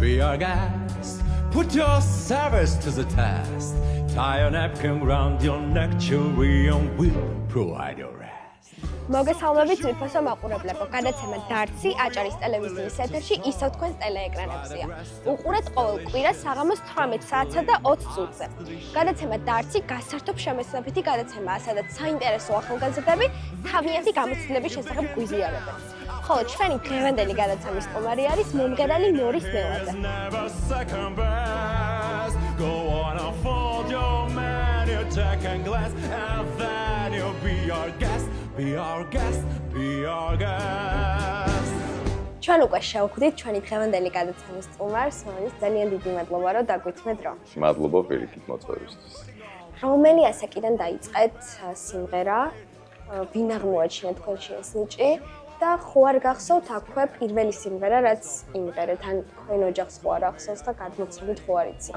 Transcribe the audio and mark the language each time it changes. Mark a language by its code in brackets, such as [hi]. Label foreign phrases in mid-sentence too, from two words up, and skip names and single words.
[en] our gas. Put your service to the test. Tie a napkin round your neck, Cherion will provide your rest. [ka] მოგესალმებით ძვირფასო მაყურებლებო, გადაცემა დარცი აჭარის ტელევიზიის ეთერში ისევ თქვენს ტელეეკრანებზეა. უყურეთ ყოველ კვირას საღამოს 18 საათსა და 20 წუთზე. გადაცემა დარცი გასართობ შემეცნებითი გადაცემაა, სადაც საინტერესო ახალგაზრდები თავიანთი გამოცდილების შესახებ გვიზიარებენ. ხოლო ჩვენი დღევანდელი გადაცემის სტუმარი არის მომღერალი მორის ნელაძე. [en] Be our guest, be our guest. [ka] ჩვენ უკვე შევხვდით ჩვენი დღევანდელი გადაცემის სტუმარს, რომელიც ძალიან დიდი მადლობა რომ დაგვიწმეთ დრო. მადლობა პირიქით მოწვევისთვის. რომელი ასაკიდან დაიწყეთ სიმღერა? ვინ აღმოაჩინა თქვენში ეს ნიჭი და ხო არ გახსოვთ აქვე პირველი სიმღერა, რაც იმღერეთ, ან თქვენ ოჯახს ხო არ ახსოვს და გადმოცემით ხო არ იცით?